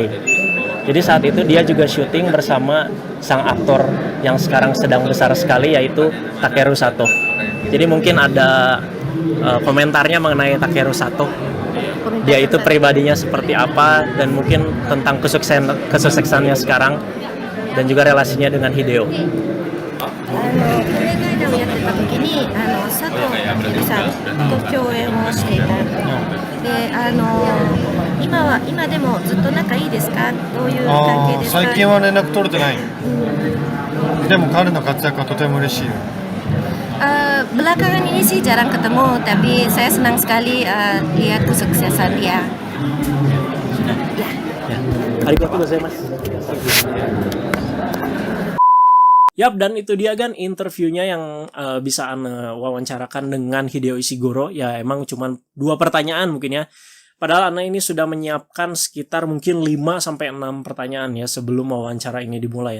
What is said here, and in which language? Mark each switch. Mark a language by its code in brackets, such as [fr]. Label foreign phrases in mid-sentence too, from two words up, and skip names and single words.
[id] Jadi saat itu dia juga syuting bersama sang aktor yang sekarang sedang besar sekali, yaitu Takeru Sato. Jadi mungkin ada komentarnya mengenai Takeru Sato. Dia itu pribadinya seperti apa dan mungkin tentang kesuksesannya sekarang dan juga relasinya dengan Hideo. [ja] をやってた時に佐藤健さんと共演をしていたで今でもずっと仲いいですか？どういう関係ですか？最近は連絡取れてない。でも彼の活躍はとても嬉しい。 [id] belakangan ini sih jarang ketemu, tapi saya senang sekali lihat kesuksesan dia. [ja] ありがとうございます. [id] Yap, dan itu dia kan interviewnya yang bisa Ana wawancarakan dengan Hideo Ishiguro. Ya emang cuma 2 pertanyaan mungkin ya. Padahal Ana ini sudah menyiapkan sekitar mungkin 5-6 pertanyaan ya sebelum wawancara ini dimulai ya.